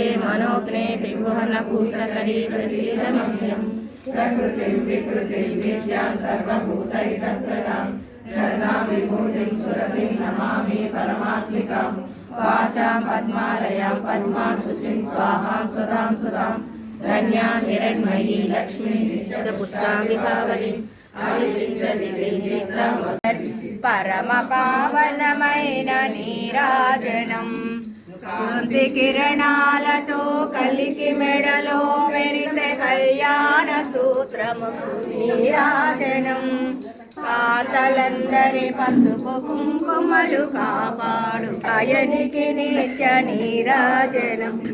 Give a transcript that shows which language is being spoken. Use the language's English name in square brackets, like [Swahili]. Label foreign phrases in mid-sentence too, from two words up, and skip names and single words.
[Sanskrit] मनोज्ञे त्रिभुवनभूतकरी प्रसीद मह्यं प्रकृतिं विकृतिं विद्यां सर्वभूतैकप्रदां शरदां विभूतिं सुरभिं नमामि परमात्मिकां वाचां पद्मालयां पद्मां शुचिं स्वाहां सुधां सुधां धन्यां हिरण्मयी लक्ष्मीं नित्यपुष्टां विभावरीं [Telugu] परमपावनమైన నీరాజనం కాంతి కిరణాలతో కలికి మెడలో మెరిసే కళ్యాణ సూత్రము నీరాజనం కాతలందరి పసుపు కుంకుమలు కాపాడు అయనికి నిత్య నీరాజనం